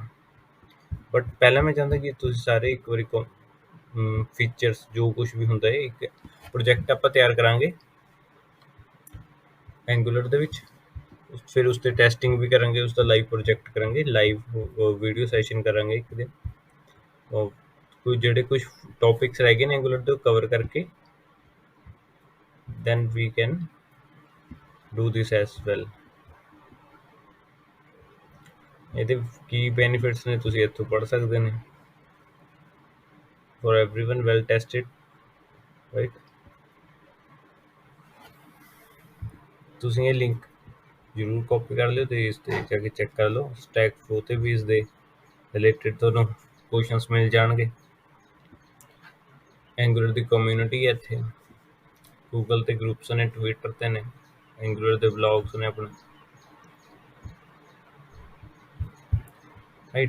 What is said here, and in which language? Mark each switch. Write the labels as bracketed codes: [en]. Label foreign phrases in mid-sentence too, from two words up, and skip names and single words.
[pa] ਬਟ ਪਹਿਲਾਂ ਮੈਂ ਚਾਹੁੰਦਾ ਕਿ ਤੁਸੀਂ ਸਾਰੇ ਇੱਕ ਵਾਰੀ ਫੀਚਰਸ ਜੋ ਕੁਛ ਵੀ ਹੁੰਦਾ ਹੈ, ਇੱਕ ਪ੍ਰੋਜੈਕਟ ਆਪਾਂ ਤਿਆਰ ਕਰਾਂਗੇ ਐਂਗੂਲਰ ਦੇ ਵਿੱਚ, ਫਿਰ ਉਸ 'ਤੇ ਟੈਸਟਿੰਗ ਵੀ ਕਰਾਂਗੇ, ਉਸਦਾ [en] live project [pa] ਕਰਾਂਗੇ, [en] live video session [pa] ਕਰਾਂਗੇ ਇੱਕ ਦਿਨ। ਕੋਈ ਜਿਹੜੇ ਕੁਛ ਟੋਪਿਕਸ ਰਹਿ ਗਏ ਨੇ ਐਂਗੂਲਰ ਦੇ, ਉਹ ਕਵਰ ਕਰਕੇ [en] then we can do this as well। [pa] ਇਹਦੇ ਕੀ ਬੈਨੀਫਿਟਸ ਨੇ ਤੁਸੀਂ ਇੱਥੋਂ ਪੜ੍ਹ ਸਕਦੇ ਨੇ। [en] for everyone well tested right। [pa] ਤੁਸੀਂ ਇਹ ਲਿੰਕ ਜ਼ਰੂਰ ਕਾਪੀ ਕਰ ਲਿਓ ਅਤੇ ਇਸ 'ਤੇ ਜਾ ਕੇ ਚੈੱਕ ਕਰ ਲਓ। ਸਟੈਕ ਫਲੋ 'ਤੇ ਵੀ ਇਸ ਦੇ ਰਿਲੇਟਿਡ ਤੁਹਾਨੂੰ ਕੁਐਸਚਨਸ ਮਿਲ ਜਾਣਗੇ। ਐਂਗੂਲਰ ਦੀ ਕਮਿਊਨਿਟੀ ਹੈ ਇੱਥੇ, ਗੂਗਲ 'ਤੇ ਗਰੁੱਪਸ ਨੇ, ਟਵਿੱਟਰ 'ਤੇ ਨੇ, ਐਂਗੂਲਰ ਦੇ ਵਲੌਗਸ ਨੇ ਆਪਣੇ, ਰਾਈਟ।